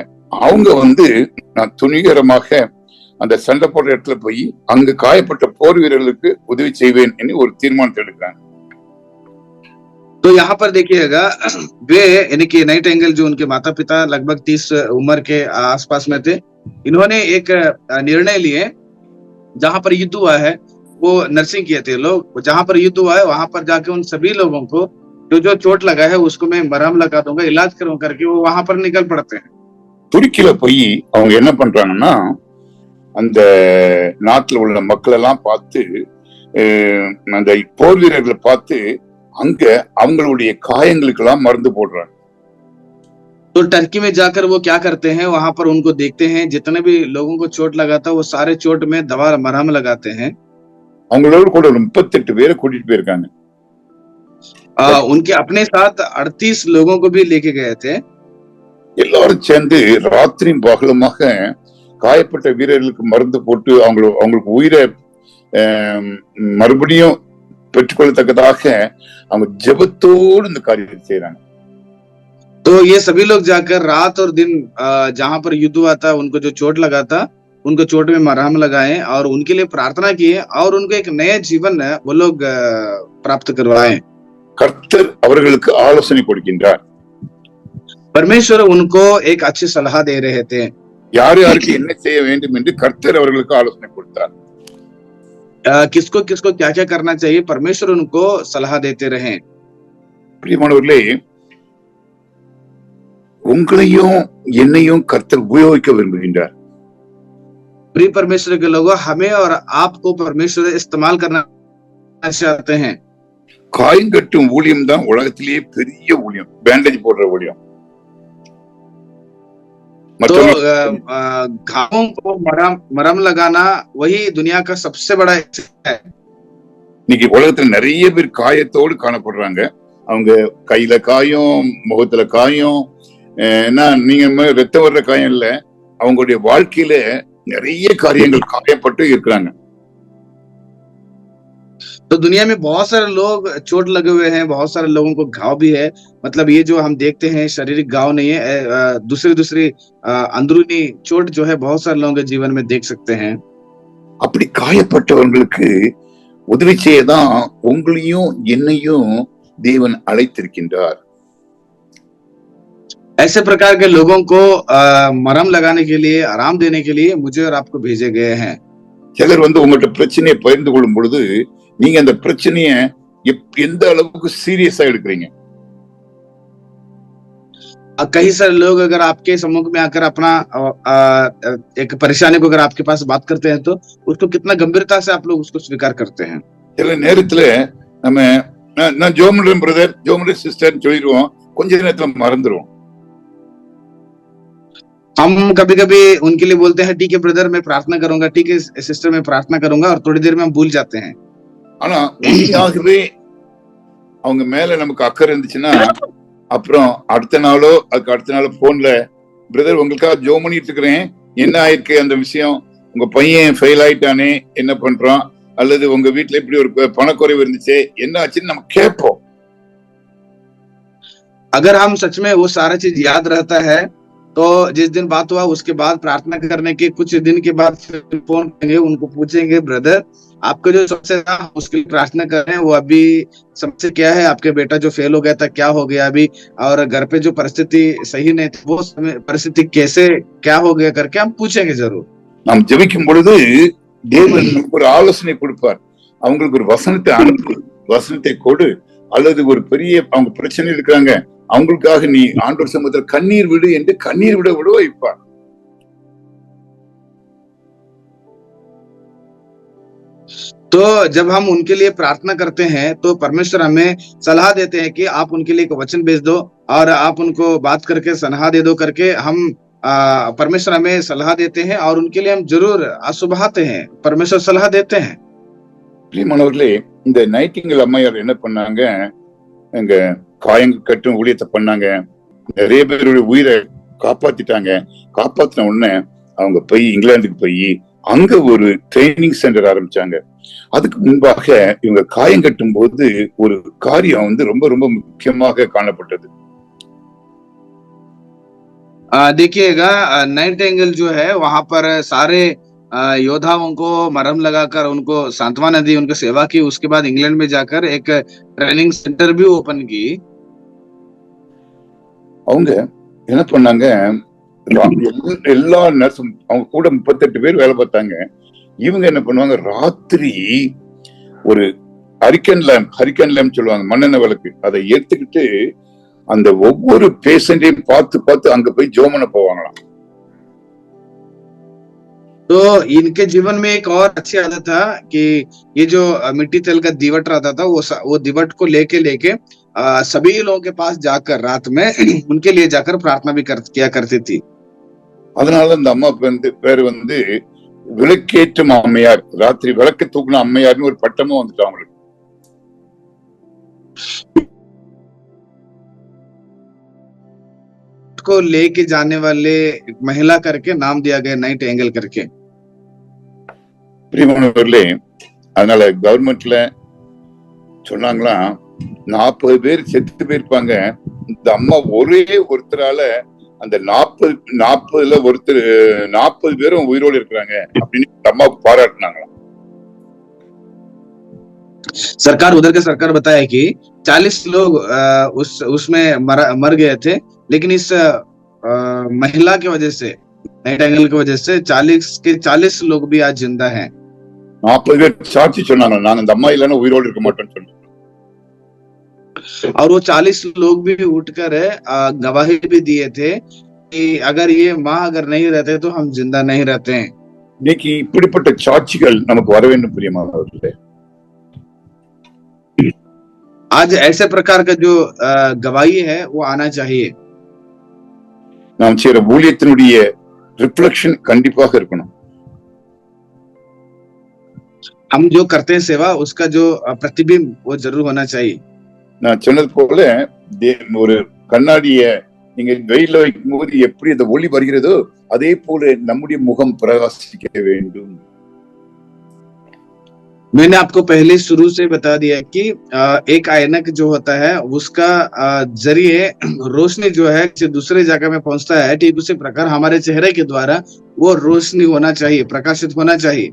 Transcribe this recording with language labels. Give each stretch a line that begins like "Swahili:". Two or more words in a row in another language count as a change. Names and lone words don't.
Tamil: அவங்க நான் துணிகரமாக அந்த சண்டை போடுற இடத்துல போய் அங்கு காயப்பட்ட போர் வீரர்களுக்கு உதவி செய்வேன் என்று ஒரு தீர்மானத்தை எடுக்கிறாங்க.
Hindi: तो यहाँ पर देखिएगा वे यानी कि नाइट एंगल जो उनके माता पिता लगभग 30 उम्र के आसपास में थे, इन्होंने एक निर्णय लिए. जहां पर युद्ध हुआ है वो नर्सिंग किए थे लोग. जहां पर युद्ध हुआ है वहां पर जाके उन सभी लोगों को जो चोट लगा है उसको मैं मरहम लगा दूंगा, इलाज करूं करके वो वहां पर निकल पड़ते हैं.
Tamil: துருக்கியில போய் அவங்க என்ன பண்றாங்கன்னா, அந்த நாட்டுல உள்ள மக்கள் எல்லாம் பார்த்து, அந்த போர் வீரர்களை பார்த்து அங்க அவங்களுடைய காயங்களுக்கு எல்லாம் மருந்து போடுறாங்க.
Hindi: तो टर्की में जाकर वो क्या करते हैं, वहां पर उनको देखते हैं, जितने भी लोगों को चोट लगा था वो सारे चोट में दवा मरहम लगाते हैं.
Tamil: அவங்களோட கூட 38 பேரை கூட்டிட்டு போயிருக்காங்க.
Hindi: उनके अपने साथ 38 लोगों को भी लेके गए थे.
Tamil: எல்லாரும் சேர்ந்து ராத்திரியும் பகலுமாக காயப்பட்ட வீரர்களுக்கு மருந்து போட்டு அவங்களுக்கு உயிரை மறுபடியும் பெற்றுக்கொள்ளத்தக்கதாக அவங்க ஜெபத்தோடு இந்த காரியத்தை செய்யறாங்க.
Hindi: तो ये सभी लोग जाकर रात और दिन जहां पर युद्ध हुआ था, उनको जो चोट लगा था उनको चोट में मरहम लगाए और उनके लिए प्रार्थना किए और उनको एक नया जीवन वो लोग प्राप्त करवाए.
Tamil: கர்த்தர் அவர்களுக்கு ஆலோசனை கொடுக்கின்றார்.
Hindi: परमेश्वर उनको एक अच्छी सलाह दे रहे थे.
Tamil: யார் யாருக்கு என்ன செய்ய வேண்டும் என்று கர்த்தர் அவர்களுக்கு ஆலோசனை கொடுத்தார்.
Hindi: किसको किसको क्या क्या करना चाहिए परमेश्वर उनको सलाह देते रहे.
Tamil: பிரியமானவர்களே, உங்களையும் என்னையும் கர்த்தர் உபயோகிக்க விரும்புகின்றார்.
Hindi: प्रिय परमेश्वर के लोगों, हमें और आपको परमेश्वर इस्तेमाल करना चाहते हैं।
Tamil: காயங்கட்டும் ஊழியம் தான் உலகத்திலேயே பெரிய ஊழியம், பேண்டேஜ் போடுற ஊழியம்.
Hindi: तो घावों को मरहम लगाना वही दुनिया का सबसे बड़ा है।
Tamil: இன்னைக்கு உலகத்துல நிறைய பேர் காயத்தோடு காணப்படுறாங்க. அவங்க கையில காயம், முகத்துல காயம், நீங்க ரத்தம் வர்ற காயம் இல்ல, அவங்களுடைய வாழ்க்கையில நிறைய காரியங்கள் காயப்பட்டு இருக்கிறாங்க.
Hindi: तो दुनिया में बहुत सारे लोग चोट लगे हुए हैं, बहुत सारे लोगों को घाव भी है। मतलब ये जो हम देखते हैं शारीरिक घाव नहीं है, दूसरी अंदरूनी चोट जो है बहुत सारे लोगों के जीवन में देख सकते हैं।
Tamil: அப்படி காயப்பட்டவர்களுக்கு உதவி செய்யதான் உங்களையும் என்னையும் தேவன் அழைத்திருக்கின்றார்.
Hindi: ऐसे प्रकार के लोगों को मरहम लगाने के लिए, आराम देने के लिए मुझे और आपको भेजे गए हैं।
Tamil: சிலர் உங்கள்கிட்ட பிரச்சனையை பகிர்ந்து கொள்ளும் பொழுது நீங்க அந்த பிரச்சனைய எந்த அளவுக்கு சீரியஸா எடுக்கிறீங்க?
Hindi: कई सारे लोग अगर आपके सम्मुख में आकर अपना एक परेशानी को अगर आपके पास बात करते हैं तो उसको कितना गंभीरता से आप लोग उसको स्वीकार करते हैं।
Tamil: சில நேரத்துல நம்ம நான் ஜோமன் பிரதர், ஜோமன் சிஸ்டர் சொல்லிடுவோம், கொஞ்ச நேரத்துல மறந்துடுவோம்.
Hindi: हम कभी कभी उनके लिए बोलते हैं ठीक है ब्रदर मैं प्रार्थना करूंगा, ठीक है सिस्टर मैं प्रार्थना करूंगा, और थोड़ी देर में हम भूल जाते हैं।
Tamil: ஆனா உண்மையாகவே அவங்க மேல நமக்கு அக்கறை இருந்துச்சுன்னா அப்புறம் அடுத்த நாளோ அதுக்கு அடுத்த நாளோ போன்ல பிரதர் உங்களுக்காக ஜோம் பண்ணிட்டு இருக்கிறேன், என்ன ஆயிருக்கு அந்த விஷயம், உங்க பையன் ஃபெயில் ஆயிட்டானே என்ன பண்றான், அல்லது உங்க வீட்டுல இப்படி ஒரு பணக்குறைவு இருந்துச்சு என்ன ஆச்சுன்னு நம்ம கேட்போம்.
Hindi: अगर हम सच में वो सारा चीज याद रहता है तो जिस दिन बात हुआ उसके बाद प्रार्थना करने के कुछ दिन के बाद फिर फोन करेंगे, उनको पूछेंगे ब्रदर आपको जो सबसे मुश्किल प्रार्थना कर रहे हैं वो अभी समस्या क्या है, आपके बेटा जो फेल हो गया था क्या हो गया अभी, और घर पे जो परिस्थिति सही नहीं थी वो परिस्थिति कैसे क्या हो गया करके हम पूछेंगे जरूर।
Tamil: நாம் ஜெபிக்கும் பொழுது தேவன் ஒரு ஆலோசனை கொடுப்பார். அவங்களுக்கு ஒரு வசனத்தை அனுப்பு, வசனத்தை கொடு, அல்லது ஒரு பெரிய அவங்க பிரச்சனை இருக்கிறாங்க அவங்களுக்காக நீ ஆண்டவர் சமூகத்துல கண்ணீர் விடு என்று கண்ணீர் விட வைப்பார்.
Hindi: तो जब हम उनके लिए प्रार्थना करते हैं तो परमेश्वर हमें सलाह देते हैं कि आप उनके लिए एक वचन भेज दो और आप उनको बात करके सलाह दे दो करके हम परमेश्वर हमें सलाह देते हैं और उनके लिए हम जरूर आशुभाते हैं, परमेश्वर सलाह देते हैं।
Tamil: பிரியமானவர்களே, இந்த நைட்டிங்கேல் அம்மையார் என்ன பண்ணாங்க, எங்க காயங்க கட்டும் ஊழியத்தை பண்ணாங்க, நிறைய பேருடைய உயிரை காப்பாத்திட்டாங்க. காப்பாத்தின உடனே அவங்க போய் இங்கிலாந்துக்கு போய் அங்க ஒரு
English: training center
Tamil: ஆரம்பிச்சாங்க. அதுக்கு முன்பாக இவங்க காயம் கட்டும் போது ஒரு காரியம் ரொம்ப ரொம்ப முக்கியமாக காணப்பட்டது.
Hindi: देखिएगा नाइटिंगेल जो है वहां पर सारे योद्धाओं को मरहम लगाकर उनको सांत्वना दी, उनको सेवा की, उसके बाद इंग्लैंड में जाकर एक
English: training center
Hindi: भी ओपन की।
Tamil: அவங்க என்ன பண்ணாங்க, எல்லா நர்ஸும் அவங்க கூட 38 பேர் வேலை பார்த்தாங்க. இவங்க என்ன பண்ணுவாங்க, ராத்திரி ஒரு
English: hurricane lamp
Tamil: சொல்லுவாங்க, மண்ணெண்ணெய் விளக்கு, அதை எடுத்துக்கிட்டு அந்த ஒவ்வொரு பேஷண்டையும் பார்த்து அங்க போய் ஜோமன போவாங்களாம்.
Hindi: तो इनके जीवन में एक और अच्छी आदत था कि ये जो मिट्टी तेल का दीवट रहता था वो दीवट को लेके सभी लोगों के पास जाकर रात में उनके लिए जाकर प्रार्थना भी किया करती थी।
Tamil: அதனால அந்த அம்மா பேரு விளக்கேற்றும் அம்மையார், ராத்திரி விளக்கு தூக்குன அம்மையார்னு ஒரு பட்டமும் வந்துட்டு அவங்களுக்கு.
Hindi: को लेके जाने वाले महिला करके नाम दिया गया, नाइट एंगल करके।
Tamil: பிரியமானவர்களே, அதனால கவர்மெண்ட்ல சொன்னாங்களா 40 பேர் செத்து போயிருப்பாங்க, இந்த அம்மா ஒரே ஒருத்தரால அந்த 40ல ஒருத்தர் 40 பேரும் உயிரோடு இருக்கிறாங்க அப்படின்னு அம்மா பாராட்டினாங்களாம்.
Hindi: सरकार उधर के सरकार बताया कि 40 लोग उसमें मर गए थे, लेकिन इस महिला की वजह से, नाइट एंगल की वजह से 40 लोग भी आज जिंदा हैं।
Tamil: 40 பேர் சாட்சி சொன்னாங்க, நான் அந்த அம்மா இல்லைன்னா உயிரோடு இருக்க மாட்டேன்னு சொன்னாங்க।
Hindi: और वो 40 लोग भी उठकर गवाही भी दिए थे कि अगर ये माँ अगर नहीं रहते तो हम जिंदा नहीं रहते हैं।
Tamil: இன்னைக்கு இப்படிப்பட்ட சாட்சிகள் நமக்கு வர வேண்டும் பிரியமானவர்களே.
Hindi: आज ऐसे प्रकार का जो गवाही है वो आना चाहिए.
Tamil: நாம் செய்யற ஊழியத்தினுடைய ரிஃப்ளெக்ஷன் கண்டிப்பாக இருக்கணும்.
Hindi: हम जो करते हैं सेवा उसका जो प्रतिबिंब वो जरूर होना चाहिए.
Tamil: நான் சொன்னது போல ஒரு கண்ணாடிய நீங்க வெயில வைக்கும் போது எப்படி அந்த ஒளி வருகிறதோ அதே போல நம்முடைய முகம் பிரகாசிக்க வேண்டும்.
Hindi: मैंने आपको पहले शुरू से बता दिया कि एक ऐनक जो होता है उसका जरिए रोशनी जो है किसी दूसरे जगह में पहुंचता है, ठीक उसी प्रकार हमारे चेहरे के द्वारा वो रोशनी होना चाहिए, प्रकाशित होना चाहिए.